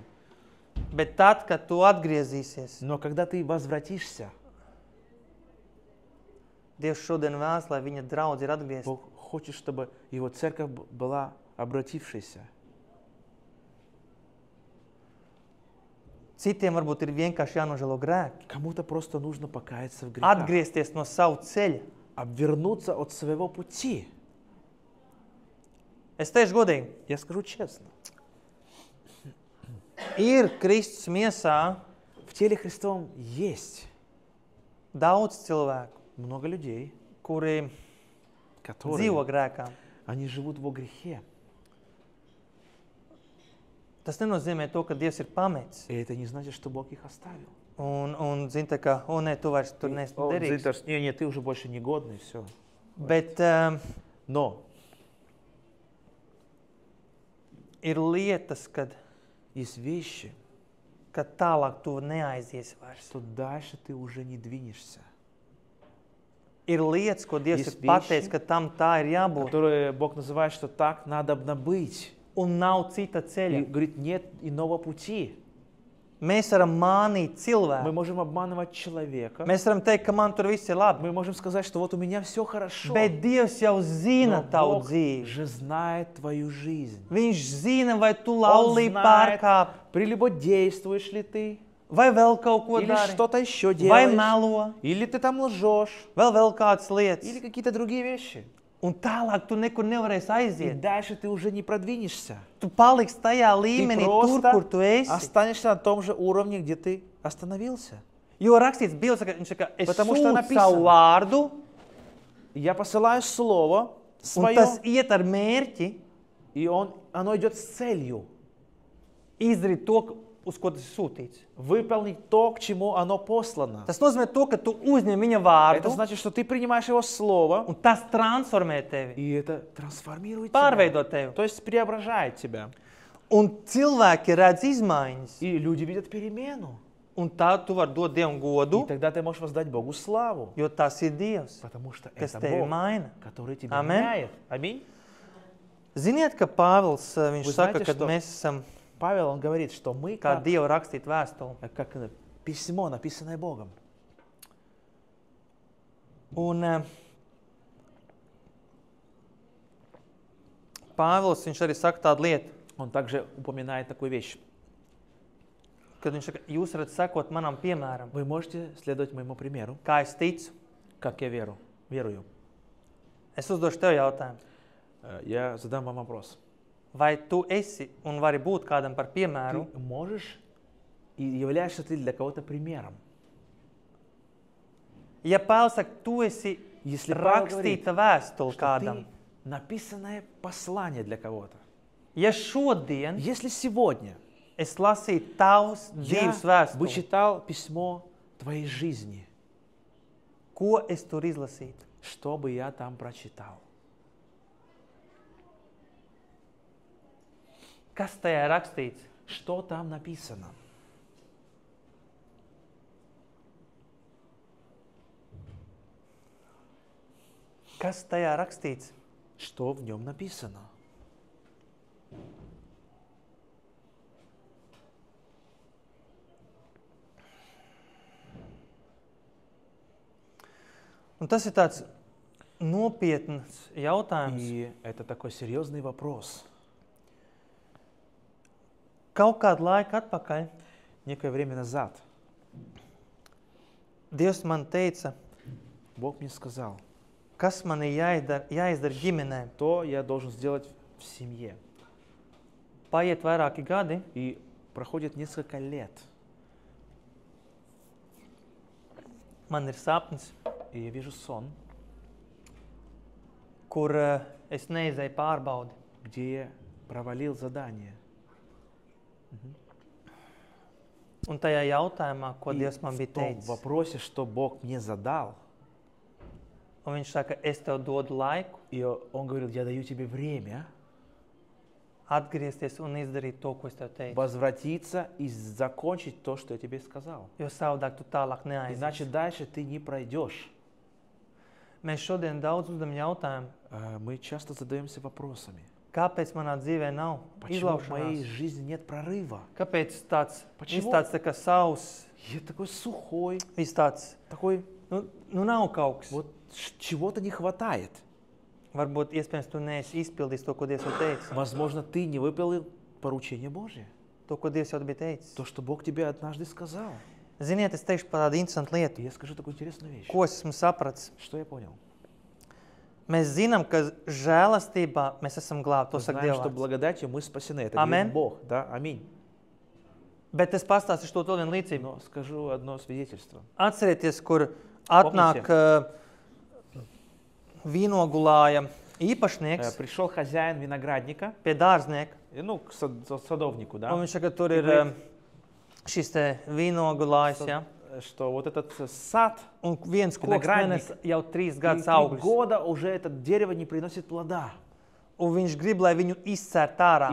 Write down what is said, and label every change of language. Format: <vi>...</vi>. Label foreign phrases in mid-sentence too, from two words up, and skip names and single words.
<lv>bet tad, kad tu atgriezīsies,</lv> <ru>Но когда ты возвратишься,</ru> <lv>Dievs šodien vēlas, lai viņa draudze ir atgriezta.</lv> <ru>Бог хочет, чтобы его церковь была обратившейся.</ru> <lv>Citiem varbūt ir vienkārši jānožēlo grēki.</lv> <ru>Кому-то просто нужно покаяться в грехах.</ru> <lv>Atgriezties no savu ceļa.</lv> <ru>Обвернуться от своего пути.</ru> <lv>Es teikšu godīgi,</lv> <ru>Я скажу честно.</ru> <lv>ir Kristus miesā</lv> <ru>В теле Христовом есть</ru> <lv>daudz cilvēku,</lv> <ru>много людей,</ru> <lv>kuri</lv> <ru>которые</ru> <lv>dzīvo grēkā.</lv> <ru>они живут во грехе.</ru> <lv>Tas nenozīmē to, ka Dievs ir pametis.</lv> <ru>И это не значит, что Бог их оставил.</ru> <lv>Un zina, tā kā, o nē, tu vairs tur</lv> <ru>Он</ru> <lv>nedarīsi.</lv> <ru>говорит, не, ты уже больше не годный, все.</ru> <lv>Bet</lv> <ru>Но</ru> <lv>ir lietas, kad</lv> <ru>есть вещи,</ru> <lv>tālāk tu neaizies vairs.</lv> <ru>что дальше ты уже не двинешься.</ru> <lv>Ir lietas, ko Dievs</lv> <ru>Есть</ru> <lv>ir pateicis,</lv> <ru>вещи,</ru> <lv>ka tam tā ir jābūt.</lv> <ru>Которые Бог называет, что так надо быть.</ru> <lv>Un nav cita</lv> <ru>И</ru> <lv>ceļa.</lv> <ru>говорит, нет иного пути.</ru> <lv>Mēs varam mānīt</lv> <ru>Мы</ru> <lv>cilvēku.</lv> <ru>можем обманывать человека.</ru> <lv>Mēs varam teikt, ka man tur viss ir labi.</lv> <ru>Мы можем сказать, что вот у меня все хорошо.</ru> <lv>Bet Dievs jau zina</lv> <ru>Но</ru> <lv>tavu</lv> <ru>Бог</ru> <lv>dzīvi.</lv> <ru>же знает твою жизнь.</ru> <lv>Viņš zina, vai tu</lv> <ru>Он</ru> <lv>laulību</lv> <ru>знает,</ru> <lv>pārkāp,</lv> <ru>прелюбодействуешь ли ты,</ru> <lv>vai vēl kaut ko</lv> <ru>или</ru> <lv>dari,</lv> <ru>что-то еще</ru> <lv>vai</lv> <ru>делаешь,</ru> <lv>melo,</lv> <ru>или ты там лжешь,</ru> <lv>vēl kādas lietas.</lv> <ru>или какие-то другие вещи.</ru> <lv>Un tālāk tu nekur nevarēsi</lv> <ru>И</ru> <lv>aiziet.</lv> <ru>дальше ты уже не продвинешься.</ru> <lv>Tu paliksi tajā</lv> <ru>Ты</ru> <lv>līmenī, tur, kur tu</lv> <ru>просто</ru> <lv>esi.</lv> <ru>останешься на том же уровне, где ты остановился.</ru> <lv>Jo rakstīts, Bībelē, saka, viņš saka, es</lv> <ru>Потому что</ru> <lv>sūtu</lv> <ru>написано.</ru> <lv>savu vārdu,</lv> <ru>Я посылаю слово</ru> <lv>un tas</lv> <ru>свое,</ru> <lv>iet ar mērķi</lv> <ru>и оно идет с целью</ru> <lv>izdarīt to, uz ko tas ir sūtīts.</lv> <ru>выполнить то, к чему оно послано.</ru> <lv>Tas nozīmē to, ka tu uzņem viņa</lv> <ru>Это</ru> <lv>vārdu,</lv> <ru>значит, что ты принимаешь его слово,</ru> <lv>un tas transformē tevi,</lv> <ru>и это трансформирует</ru> <lv>pārveido</lv> <ru>тебя.</ru> <lv>tevi.</lv> <ru>То есть преображает тебя.</ru> <lv>Un cilvēki redz izmaiņas,</lv> <ru>И люди видят перемену.</ru> <lv>un tā tu vari dot Dievam</lv> <ru>И</ru> <lv>godu,</lv> <ru>тогда ты можешь воздать Богу славу.</ru> <lv>jo tas ir Dievs,</lv> <ru>Потому что</ru> <lv>kas</lv> <ru>это</ru> <lv>tevi</lv> <ru>Бог,</ru> <lv>maina.</lv> <ru>который тебя</ru> <lv>Amen.</lv> <ru>меняет. Аминь.</ru> <lv>Ziniet, ka Pāvils, viņš</lv> <ru>Вы</ru> <lv>saka,</lv> <ru>знаете,</ru> <lv>ka</lv> <ru>что</ru> <lv>mēs esam</lv> <ru>Павел, он говорит, что мы</ru> <lv>kā</lv> <ru>как</ru> <lv>Dieva rakstīt vēstuli.</lv> <ru>письмо, написанное Богом.</ru> <lv>Un Pāvils, viņš arī saka tādu lietu,</lv> <ru>Он также упоминает такую вещь.</ru> <lv>kad viņš saka, jūs varat sekot manam piemēram,</lv> <ru>Вы можете следовать моему примеру,</ru> <lv>kā es ticu.</lv> <ru>как я верую.</ru> <lv>Es uzdošu tev jautājumu.</lv> <ru>Я задам вам вопрос.</ru> <lv>Vai tu esi un vari būt kādam par piemēru,</lv> <ru>Ты можешь и являешься ты для кого-то примером?</ru> <lv>ja Pāvils saka, tu esi</lv> <ru>Если Павел говорит,</ru> <lv>rakstīta vēstule</lv> <ru>что</ru> <lv>kādam,</lv> <ru>ты написанное послание для кого-то.</ru> <lv>ja šodien</lv> <ru>Если сегодня</ru> <lv>es lasītu tavs</lv> <ru>я</ru> <lv>dzīves</lv> <ru>бы</ru> <lv>vēstuli,</lv> <ru>читал письмо твоей жизни,</ru> <lv>ko es tur izlasītu?</lv> <ru>что бы я там прочитал?</ru> <lv>Kas tajā ir rakstīts?</lv> <ru>Что там написано?</ru> <lv>Kas tajā rakstīts?</lv> <ru>Что в нем написано?</ru> <lv>Un tas ir tāds nopietns jautājums.</lv> <ru>И это такой серьезный вопрос.</ru> <lv>Kaut kādu laiku atpakaļ</lv> <ru>Некое время назад</ru> <lv>Dievs man teica,</lv> <ru>Бог мне сказал,</ru> <lv>kas man ir jāizdara ģimenē.</lv> <ru>что я должен сделать в семье.</ru> <lv>Paiet vairāki gadi,</lv> <ru>И проходит несколько лет,</ru> <lv>man ir sapnis,</lv> <ru>и я вижу сон,</ru> <lv>kur es neizēju pārbaudi.</lv> <ru>где я провалил задание.</ru> <lv>Un tajā jautājumā, ko</lv> <ru>И</ru> <lv>Dievs man</lv> <ru>в</ru> <lv>bija</lv> <ru>том</ru> <lv>teicis,</lv> <ru>вопросе, что Бог мне задал,</ru> <lv>un viņš saka, es tev dodu laiku</lv> <ru>и Он говорил, я даю тебе время</ru> <lv>atgriezties un izdarīt to, ko es tev teicu.</lv> <ru>возвратиться и закончить то, что я тебе сказал.</ru> <lv>Jo savādāk tu tālāk</lv> <ru>Иначе</ru> <lv>neaizies.</lv> <ru>дальше ты не пройдешь.</ru> <lv>Mēs šodien daudz uzdam jautājumu,</lv> <ru>Мы часто задаемся вопросами.</ru> <lv>kāpēc manā dzīvē nav</lv> <ru>Почему в моей</ru> <lv>izlaušanās?</lv> <ru>жизни нет прорыва?</ru> <lv>Kāpēc tāds,</lv> <ru>Почему?</ru> <lv>viss tāds tā kā savs,</lv> <ru>Я такой сухой,</ru> <lv>viss tāds,</lv> <ru>такой,</ru> <lv>nu nav kaut kas.</lv> <ru>вот чего-то не хватает.</ru> <lv>Varbūt iespējams tu neesi izpildījis to, ko Dievs jau teica.</lv> <ru>Возможно, ты не выполнил поручение Божье.</ru> <lv>To, ko Dievs jau bija teicis.</lv> <ru>То, что Бог тебе однажды сказал.</ru> <lv>Ziniet, es teikšu par tādu interesantu</lv> <ru>И</ru> <lv>lietu,</lv> <ru>я скажу такую интересную вещь.</ru> <lv>ko es esmu sapratis.</lv> <ru>Что я понял?</ru> <lv>Mēs zinām, ka žēlastībā mēs esam glābti, to</lv> <ru>Мы</ru> <lv>saka</lv> <ru>знаем, что</ru> <lv>Dievs.</lv> <ru>благодатью мы спасены. Это Амен. говорит Бог. Да? Аминь.</ru> <lv>Bet es pastāstīšu to vēl vienu līdzību.</lv> <ru>Но скажу одно свидетельство.</ru> <lv>Atcerieties, kur atnāk vīnogulāja īpašnieks</lv> <ru>Пришел хозяин виноградника,</ru> <lv>pie dārznieka.</lv> <ru>ну, к садовнику, да,</ru> <lv>Un viņš saka, tur ir šis te vīnogulājs, ja?</lv> <ru>что вот этот сад,</ru> <lv>Un viens koks</lv> <ru>Vinogradnik.</ru> <lv>nenes jau 3</lv> <ru>и</ru> <lv>gadus</lv> <ru>3</ru> <lv>augļus.</lv> <ru>года уже это дерево не приносит плода.</ru> <lv>Un viņš grib, lai viņu izcērt ārā.</lv>